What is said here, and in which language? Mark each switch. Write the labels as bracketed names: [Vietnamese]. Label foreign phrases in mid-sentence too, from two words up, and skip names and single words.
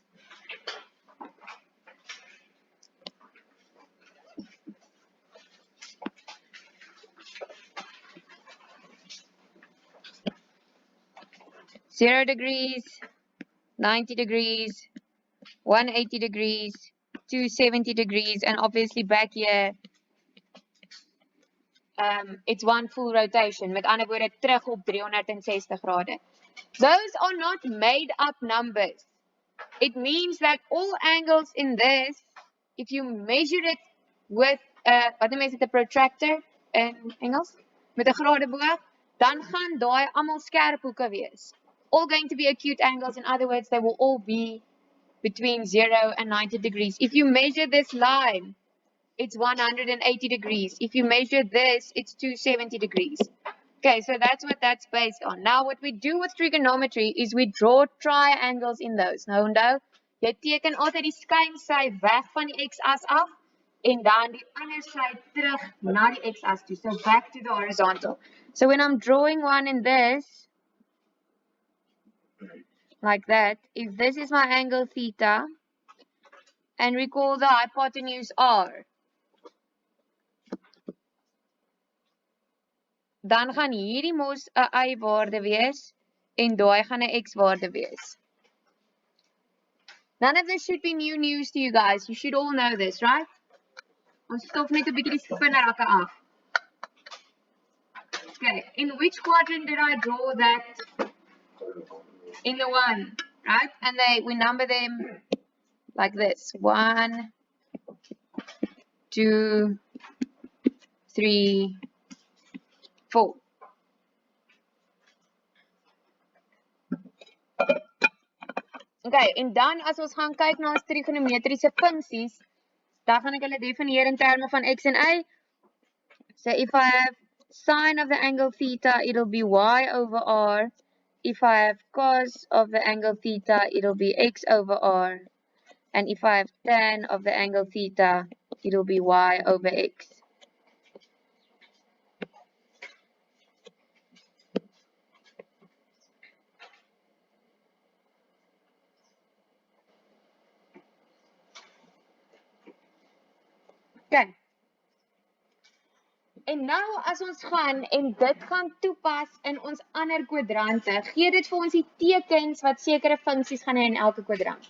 [English] Zero degrees, 90 degrees, 180 degrees, 270 degrees, and obviously back here, it's one full rotation. [Afrikaans] Met ander woorde, terug op 360 grade. [English] Those are not made up numbers. It means that all angles in this, if you measure it with, [Afrikaans] wat noem jy dit, 'n protractor in Engels, met 'n gradeboog, dan gaan daai almal skerp hoeke wees. [English] All going to be acute angles. In other words, they will all be between 0 and 90 degrees. If you measure this line, it's 180 degrees. If you measure this, it's 270 degrees. Okay, so that's what that's based on. Now, what we do with trigonometry is we draw triangles in those. [Afrikaans] Nou, onthou, jy teken altyd die skynsy weg van die x-as af en dan die ander sy terug na die x-as toe. [English] So back to the horizontal. So when I'm drawing one in this, like that, if this is my angle theta, and recall the hypotenuse r, [Afrikaans] dan gaan hierdie mos 'n y-waarde wees en daai gaan 'n x-waarde wees. [English] None of this should be new news to you guys. You should all know this, right? [Afrikaans] Ons stof net 'n bietjie die spinnerakke af. [English] Okay, in which quadrant did I draw that? In the one, right? And we number them like this. 1, 2, 3, 4. [Afrikaans] Okay, en dan as ons gaan kyk na ons trigonometriese funksies, dan gaan ek hulle definieer in terme van x en y. [English] So if I have sine of the angle theta, it'll be y over r. If I have cos of the angle theta, it'll be x over r. And if I have tan of the angle theta, it'll be y over x. Okay. [Afrikaans] En nou as ons gaan en dit gaan toepas in ons ander kwadrante, gee dit vir ons die tekens wat sekere funksies gaan hê in elke kwadrant.